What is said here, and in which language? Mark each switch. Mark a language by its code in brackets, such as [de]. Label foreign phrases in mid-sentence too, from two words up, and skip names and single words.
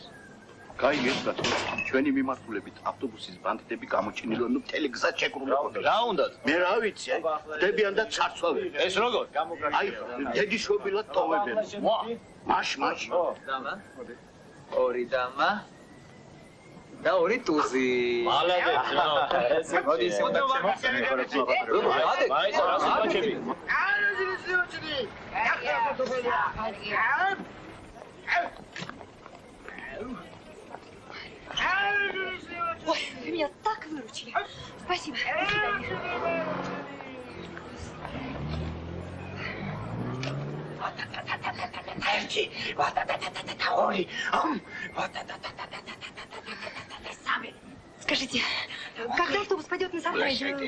[ka] კაი გესწრათ, ჩვენი მიმართულებით ავტობუსის ბანდიტები გამოჩინილონ მთელი გზა შეკრულებოდა. რა უნდათ? მე რა ვიცი, დებიან და ჩარცვავენ. ეს როგორ? აი, დედიშობილად ტოვებენ. მაშ. დამა. ორი დამა. და ორი ტუზი. მალადეც რა. მოდი ისე [ru] Ой, вы меня так выручили. Спасибо. Скажите, когда автобус пойдет на Саркай?